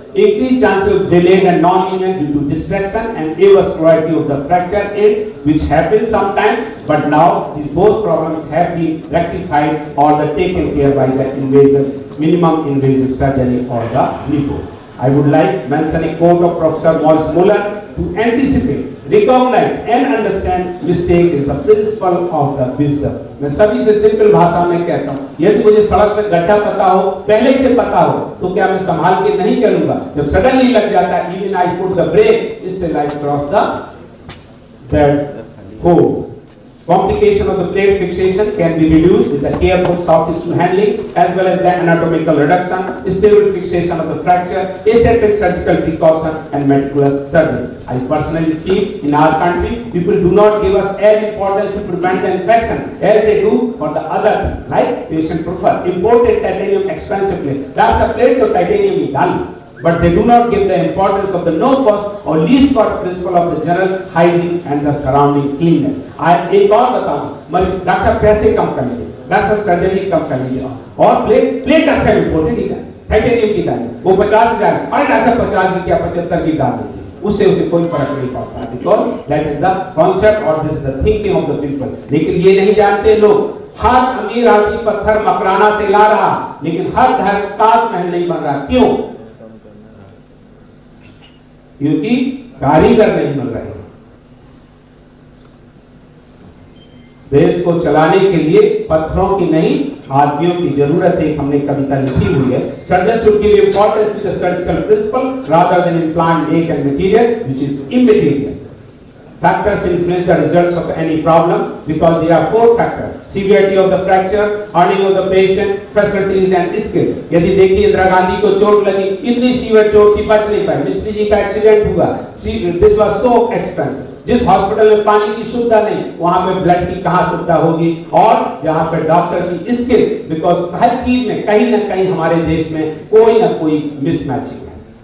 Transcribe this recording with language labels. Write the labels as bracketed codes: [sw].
[en] Increased chances of delayed and non-union due to distraction and avascularity of the fracture ends, which happens sometimes, but now these both problems have been rectified or taken care by the minimum invasive surgery or the NIPO. I would like to mention a quote of Professor Morris Muller: to anticipate, recognize and understand mistake is the principle of the wisdom. [hi] मैं सभी से simple भाषा में कहता हूँ, यदि मुझे सड़क में गड्ढा पता हो, पहले से पता हो, तो क्या मैं संभाल के नहीं चलूंगा? जब सडनली लग जाता है, [en] even I put the brake, still I cross that hole. Complication of the plate fixation can be reduced with the careful soft tissue handling as well as the anatomical reduction, stable fixation of the fracture, aseptic surgical precaution, and meticulous surgery. I personally feel in our country, people do not give us as importance to prevent the infection as they do for the other things, like patient prefer imported titanium expensively. That's a plate of titanium is done. But they do not give the importance of the no cost or least cost principle of the general hygiene and the surrounding cleanliness. [hi] I एक और बताऊं, doctor साहब पैसे कम कर लीजिए, doctor साहब surgery कम कर लीजिए, और प्लेट डॉक्टर साहब इम्पोर्टेड ही डाल, टाइटेनियम की डाल, वो 50,000, और डॉक्टर साहब 50 की क्या 75 की डाल दीजिए, उससे उसे कोई फर्क नहीं पड़ता, [en] because that is the concept or this is the thinking of the people. [hi] लेकिन ये नहीं जानते लोग, हर अमीर आदमी पत्थर मकराना से ला रहा, लेकिन हर घर ताजमहल नहीं बन रहा। क्यों? क्योंकि कारीगर नहीं मिल रहे। देश को चलाने के लिए पत्थरों की नहीं, आदमियों की जरूरत है। [en] हमने कविता लिखी हुई है, surgeon should give importance to the surgical principle rather than implant make and material which is immaterial. Factors influence the results of any problem because there are 4 factors: severity of the fracture, earning of the patient, facilities and skill. [hi] यदि देखिए इंदिरा गांधी को चोट लगी, इतनी severe चोट थी, बच नहीं पाए। मिस्त्री जी का एक्सीडेंट हुआ, [en] This was so expensive. [hi] जिस हॉस्पिटल में पानी की सुविधा नहीं, वहां पे ब्लड की कहां सुविधा होगी? और जहां पे डॉक्टर की स्किल, बिकॉज हर चीज में कहीं ना कहीं हमारे देश में कोई ना कोई मिसमैचिंग है।